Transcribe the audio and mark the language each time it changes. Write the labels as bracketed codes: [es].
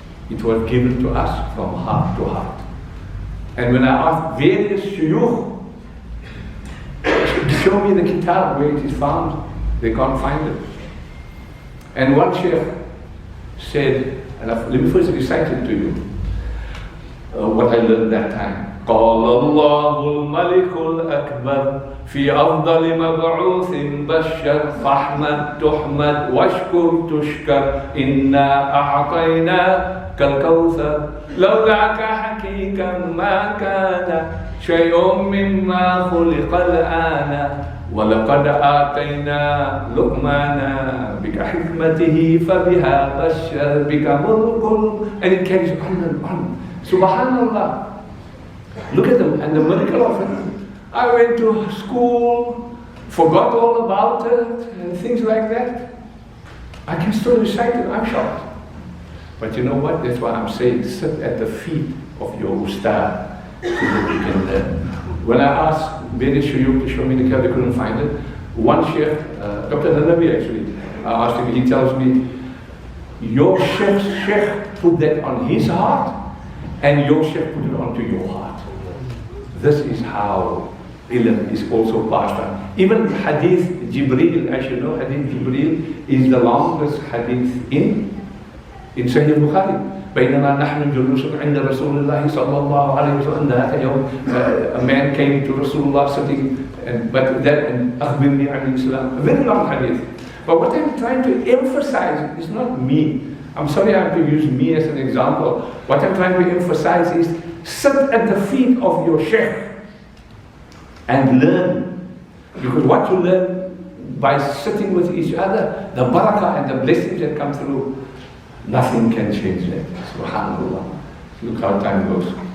[en] It was given to us from heart to heart. And when I asked various shuyukh to show me the kitab where it is found, they can't find it. And one sheikh said, and let me first recite it to you, what I learned that time. [ar] قال الله الملك الأكبر في أفضل مبعوث بشر فاحمد تحمد واشكر تشكر إنا أعطيناك الكوثر لولاك حقيقا ما كان شيء مما خلق الآن ولقد آتينا لقمانا بك حكمته فبها بشر بك ملك. [en] And it carries on and on. Subhanallah. Look at them and the miracle of it. I went to school, forgot all about it and things like that. I can still recite it, I'm shocked. But you know what? That's why I'm saying sit at the feet of your ustad so that you can learn. When I asked various shuyukh to show me the kitab, they couldn't find it. One sheikh, Dr. Nanabi actually, I asked him, he tells me, your sheikh put that on his heart and your sheikh put it onto your heart. This is how ilm is also passed on. Even hadith Jibreel, as you know, hadith Jibreel is the longest hadith in Sahih Bukhari. بينما نحن جلوس عند رسول الله صلى الله عليه وسلم ذات يوم, a man came to Rasulullah sitting, but that and أخبرني عن الإسلام, a very long hadith. But what I'm trying to emphasize is not me. I'm sorry I have to use me as an example. What I'm trying to emphasize is sit at the feet of your sheikh and learn. Because what you learn by sitting with each other, the barakah and the blessings that come through, nothing can change that. Subhanallah. Look how time goes.